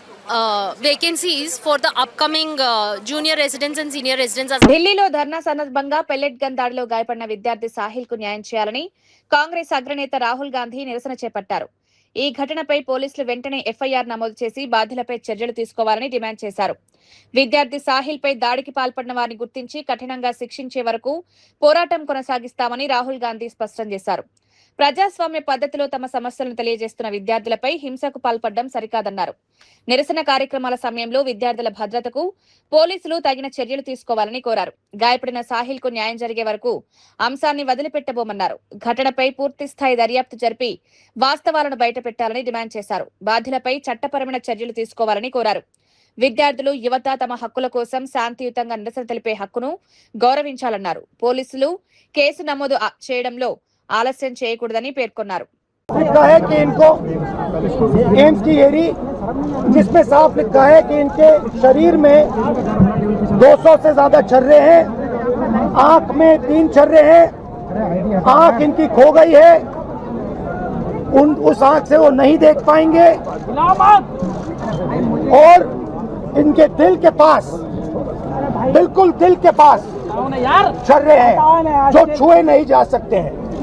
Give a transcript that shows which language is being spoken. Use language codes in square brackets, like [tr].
[en] vacancies for the upcoming junior residents and senior residents. [te] ఢిల్లీలో ధర్నా సందర్భంగా pellet gun దాడిలో గాయపడిన విద్యార్థి సాహిల్ కు న్యాయం చేయాలని కాంగ్రెస్ అగ్రనేత రాహుల్ గాంధీ నిరసన చేపట్టారు. ఈ ఘటనపై పోలీసులు వెంటనే ఎఫ్ఐఆర్ నమోదు చేసి బాధ్యులపై చర్యలు తీసుకోవాలని డిమాండ్ చేశారు. విద్యార్థి సాహిల్ పై దాడికి పాల్పడిన వారిని గుర్తించి కఠినంగా శిక్షించే వరకు పోరాటం కొనసాగిస్తామని రాహుల్ గాంధీ స్పష్టం చేశారు. ప్రజాస్వామ్య పద్ధతిలో తమ సమస్యలను తెలియజేస్తున్న విద్యార్థులపై హింసకు పాల్పడడం సరికాదన్నారు. నిరసన కార్యక్రమాల సమయంలో విద్యార్థుల భద్రతకు పోలీసులు తగిన చర్యలు తీసుకోవాలని కోరారు. గాయపడిన సాహిల్ కు న్యాయం జరిగే వరకు అంశాన్ని వదిలిపెట్టబోమన్నారు. ఘటనపై పూర్తిస్థాయి దర్యాప్తు జరిపి వాస్తవాలను బయటపెట్టాలని డిమాండ్ చేశారు. బాధ్యులపై చట్టపరమైన చర్యలు తీసుకోవాలని కోరారు. విద్యార్థులు, యువత తమ హక్కుల కోసం శాంతియుతంగా నిరసన తెలిపే హక్కును గౌరవించాలన్నారు. పోలీసులు కేసు నమోదు చేయడంలో ఆలస్యం చేయకూడదని పేర్కొన్నారు. [hi] लिखा है कि इनको एम्स की एरी जिसमें साफ लिखा है कि इनके शरीर में 200 से ज्यादा छर्रे हैं, आंख में 3 छर्रे हैं, आंख इनकी खो गई है, उस आंख से वो नहीं देख पाएंगे और इनके दिल के पास, बिल्कुल दिल के पास छर्रे हैं जो छुए नहीं जा सकते हैं.